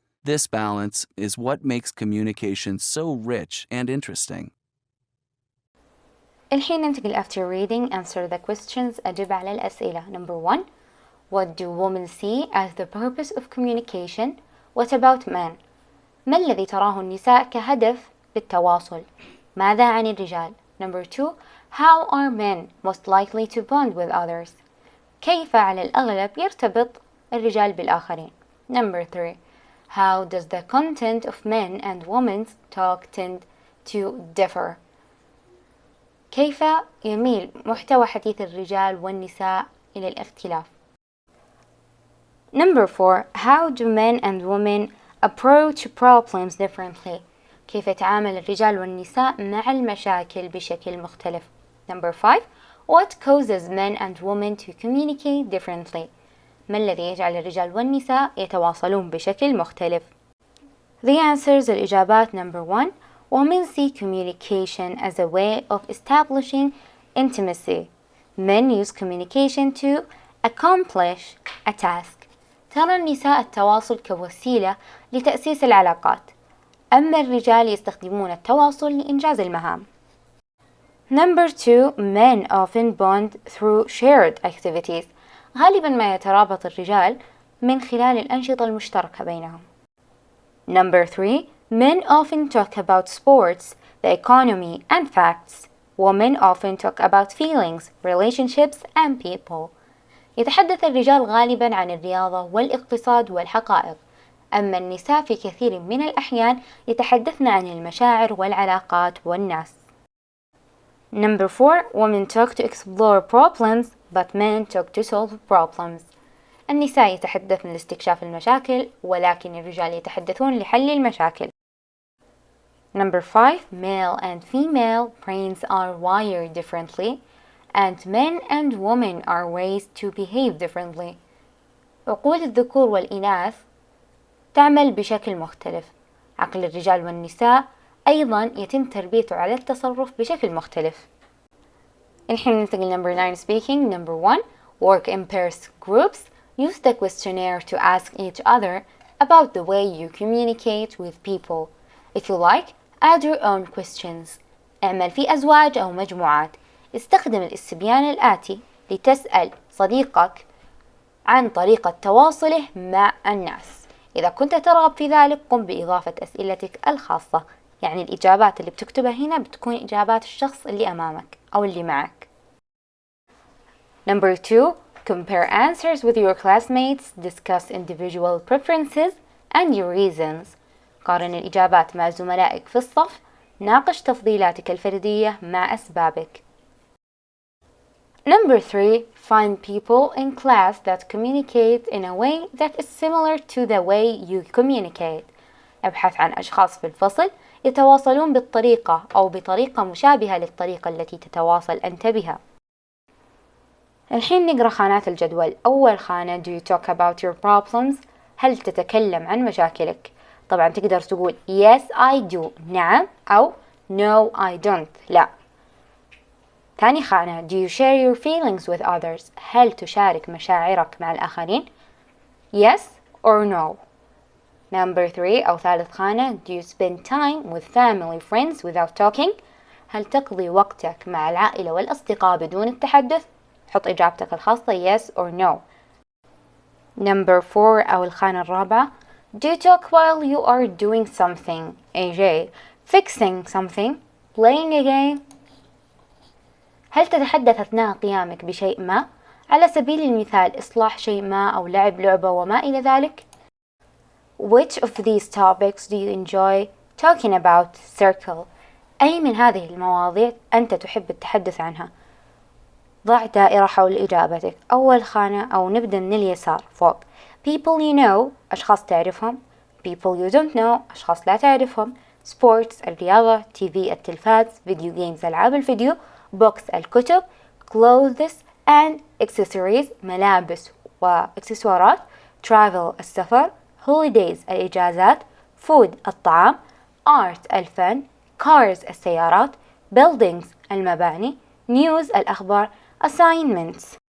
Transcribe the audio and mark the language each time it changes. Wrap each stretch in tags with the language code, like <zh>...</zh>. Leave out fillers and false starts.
<en>This balance is what makes communication so rich and interesting.</en> <ar>الحين ننتقل</ar> <en>after reading answer the questions</en> <ar>أجب على الأسئلة.</ar> <en>Number 1. What do women see as the purpose of communication? What about men?</en> <ar>ما الذي تراه النساء كهدف بالتواصل؟ ماذا عن الرجال؟</ar> <en>Number 2. How are men most likely to bond with others?</en> <ar>كيف على الأغلب يرتبط الرجال بالآخرين؟</ar> <en>Number 3. How does the content of men and women's talk tend to differ?</en> <ar>كيف يميل محتوى حديث الرجال والنساء إلى الاختلاف؟</ar> <en>Number 4. How do men and women approach problems differently?</en> <ar>كيف يتعامل الرجال والنساء مع المشاكل بشكل مختلف؟</ar> <en>Number 5. What causes men and women to communicate differently?</en> <ar>ما الذي يجعل الرجال والنساء يتواصلون بشكل مختلف؟</ar> <en>The answers</en> <ar>الإجابات.</ar> <en>Number 1. Women see communication as a way of establishing intimacy. Men use communication to accomplish a task.</en> <ar>ترى النساء التواصل كوسيلة لتأسيس العلاقات، أما الرجال يستخدمون التواصل لإنجاز المهام.</ar> <en>Number 2. Men often bond through shared activities.</en> <ar>غالبا ما يترابط الرجال من خلال الأنشطة المشتركة بينهم.</ar> <en>Number 3. Men often talk about sports, the economy, and facts. Women often talk about feelings, relationships, and people.</en> <ar>يتحدث الرجال غالبا عن الرياضة والاقتصاد والحقائق، أما النساء في كثير من الأحيان يتحدثن عن المشاعر والعلاقات والناس.</ar> <en>Number 4. Women talk to explore problems, but men talk to solve problems.</en> <ar>النساء يتحدثن لاستكشاف المشاكل، ولكن الرجال يتحدثون لحل المشاكل.</ar> <en>Number 5. Male and female brains are wired differently, and men and women are raised to behave differently.</en> <ar>عقول الذكور والإناث تعمل بشكل مختلف. عقل الرجال والنساء أيضا يتم تربيته على التصرف بشكل مختلف. الحين ننتقل</ar> <en>number 9 speaking. Number 1. Work in pairs groups. Use the questionnaire to ask each other about the way you communicate with people. If you like, add your own questions.</en> <ar>اعمل في أزواج أو مجموعات. استخدم الاستبيان الآتي لتسأل صديقك عن طريقة تواصله مع الناس. إذا كنت ترغب في ذلك قم بإضافة أسئلتك الخاصة، يعني الإجابات اللي بتكتبها هنا بتكون إجابات الشخص اللي أمامك أو اللي معك.</ar> <en>Number 2. Compare answers with your classmates. Discuss individual preferences and your reasons.</en> <ar>قارن الإجابات مع زملائك في الصف. ناقش تفضيلاتك الفردية مع أسبابك.</ar> <en>Number 3. Find people in class that communicate in a way that is similar to the way you communicate.</en> <ar>ابحث عن أشخاص في الفصل يتواصلون بالطريقة أو بطريقة مشابهة للطريقة التي تتواصل أنت بها. الحين نقرأ خانات الجدول. أول خانة</ar> <en>do you talk about your problems؟</en> <ar>هل تتكلم عن مشاكلك؟ طبعا تقدر تقول</ar> <en>yes I do</en> <ar>نعم، أو</ar> <en>no I don't</en> <ar>لا. ثاني خانة</ar> <en>do you share your feelings with others؟</en> <ar>هل تشارك مشاعرك مع الآخرين؟</ar> <en>yes or no. Number 3</en> <ar>أو ثالث خانة</ar> <en>do you spend time with family friends without talking؟</en> <ar>هل تقضي وقتك مع العائلة والأصدقاء بدون التحدث؟ حط إجابتك الخاصة</ar> <en>yes or no. Number 4</en> <ar>أو الخانة الرابعة</ar> <en>do you talk while you are doing something AJ fixing something playing a game؟</en> <ar>هل تتحدث أثناء قيامك بشيء ما؟ على سبيل المثال إصلاح شيء ما أو لعب لعبة وما إلى ذلك.</ar> <en>Which of these topics do you enjoy talking about? Circle.</en> <ar>أي من هذه المواضيع أنت تحب التحدث عنها؟ ضع دائرة حول إجابتك. أول خانة أو نبدأ من اليسار فوق</ar> <en>people you know</en> <ar>أشخاص تعرفهم،</ar> <en>people you don't know</en> <ar>أشخاص لا تعرفهم، sports الرياضة، TV التلفاز،</ar> <en>video games</en> <ar>ألعاب الفيديو، books الكتب،</ar> <en>clothes and accessories</en> <ar>ملابس وإكسسوارات، travel السفر، holidays الإجازات، food الطعام، art الفن، cars السيارات، buildings المباني، news الأخبار، assignments</ar>